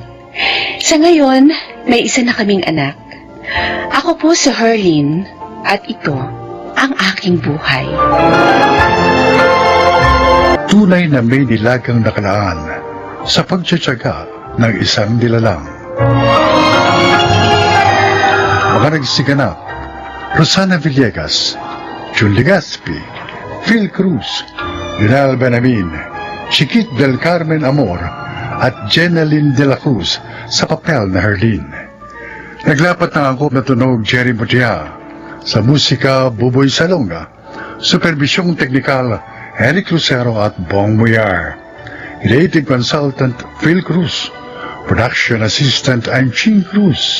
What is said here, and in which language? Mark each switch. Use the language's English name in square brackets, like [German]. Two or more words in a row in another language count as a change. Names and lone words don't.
[Filipino] Sa ngayon, may isa na kaming anak. Ako po si Herlin at ito ang aking buhay. Tunay na may nilagang nakalaan sa pagtsatsaga ng isang nilalang. Mga nagsiganap, Rosana Villegas, Jun Legaspi, Phil Cruz, Lionel Benamin, Chiquit del Carmen Amor, at Jenaline de la Cruz sa papel na Herlin. Naglapat ng angkop na tunog Jerry Mutia, sa musika Buboy Salonga, supervisyong teknikal Eric Lucero at Bong Muyar, [English] creative consultant [Filipino] Phil Cruz, [English] production assistant [Filipino] Anching Cruz.